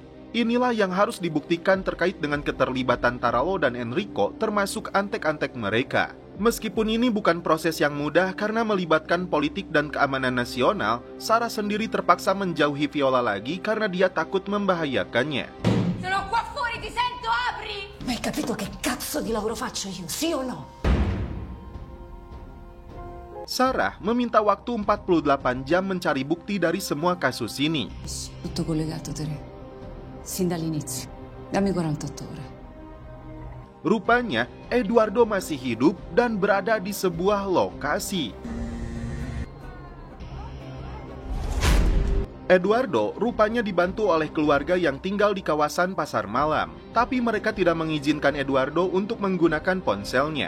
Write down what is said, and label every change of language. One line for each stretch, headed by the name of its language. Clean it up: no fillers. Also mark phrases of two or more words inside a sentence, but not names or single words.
Indonesian: Inilah yang harus dibuktikan terkait dengan keterlibatan Tarallo dan Enrico, termasuk antek-antek mereka. Meskipun ini bukan proses yang mudah karena melibatkan politik dan keamanan nasional, Sarah sendiri terpaksa menjauhi Viola lagi karena dia takut membahayakannya.
Italian: Ma hai capito che cazzo di lavoro faccio io, sì o no?
Indonesian: Sarah meminta waktu 48 jam mencari bukti dari semua kasus ini.
Italian: Tutto collegato, Tere. Sin dall'inizio. Dammi 48 ore.
Indonesian: Rupanya, Eduardo masih hidup dan berada di sebuah lokasi. Eduardo rupanya dibantu oleh keluarga yang tinggal di kawasan pasar malam. Tapi mereka tidak mengizinkan Eduardo untuk menggunakan ponselnya.